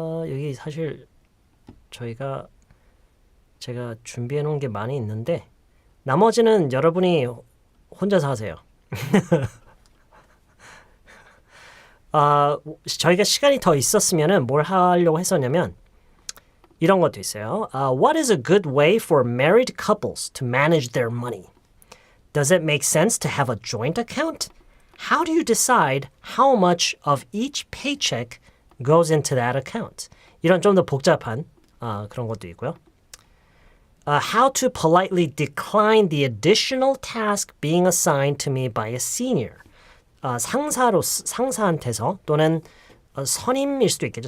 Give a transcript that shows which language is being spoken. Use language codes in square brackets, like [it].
[ko] 여기 사실 제가 준비해 놓은 게 많이 있는데 나머지는 여러분이 혼자서 하세요. 저희가 시간이 더 있었으면은 뭘 하려고 했었냐면 이런 것도 있어요. [en] What is a good way for married couples to manage their money? Does it make sense to have a joint account? How do you decide how much of each paycheck goes into that account? [ko] 이런 좀 더 복잡한 그런 것도 있고요. [en] How to politely decline the additional task being assigned to me by a senior. [ko] 상사한테서 또는 선임일 수도 있겠죠.